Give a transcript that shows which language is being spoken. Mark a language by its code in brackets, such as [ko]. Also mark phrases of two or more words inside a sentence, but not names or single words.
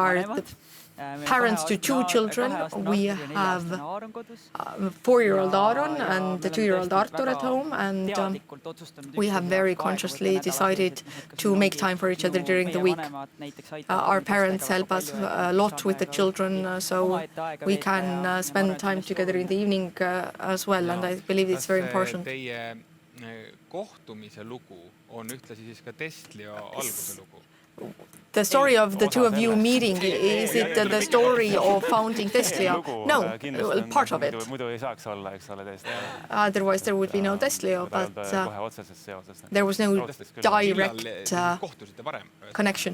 [en] We are parents to 2 children. We have a 4-year-old Aaron and the 2-year-old Artur at home, and we have very consciously decided to make time for each other during the week. Our parents help us a lot with the children, so we can spend time together in the evening as well, and I believe it's very important. [et] Teie kohtumise lugu on ühtlasi siis ka Tesla alguse lugu. [en] The story of the 2 of you meeting, is it the story of founding Tesla? No, part of it. Otherwise there would be no Tesla, but there was no direct connection.